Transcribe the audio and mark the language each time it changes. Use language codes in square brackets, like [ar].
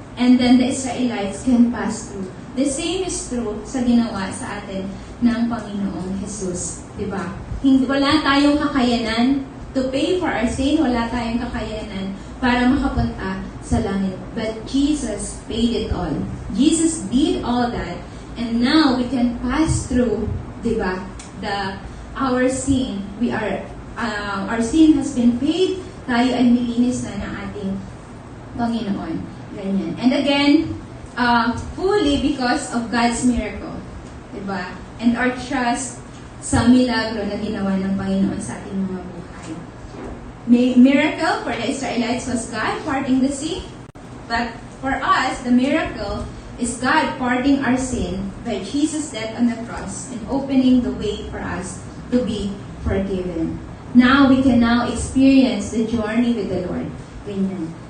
[en] And then the Israelites can pass through. The same is true [tl] sa ginawa sa atin ng Panginoong Jesus, di ba? Wala tayong kakayanan [en] to pay for our sin, [tl] wala tayong kakayanan para makapunta sa langit. [en] But Jesus paid it all. Jesus did all that, and now we can pass through, di ba? Our sin, our sin has been paid. [tl] Tayo ay nilinis na ng ating Panginoon. Ganyan. [en] And again, fully because of God's miracle. [tl] Diba? [en] And our trust [tl] sa milagro na ginawa ng Panginoon sa ating mga buhay. [en] Miracle for the Israelites was God parting the sea. But for us, the miracle is God parting our sin by Jesus' death on the cross and opening the way for us to be forgiven. Now, we can now experience the journey with the Lord. Ganyan.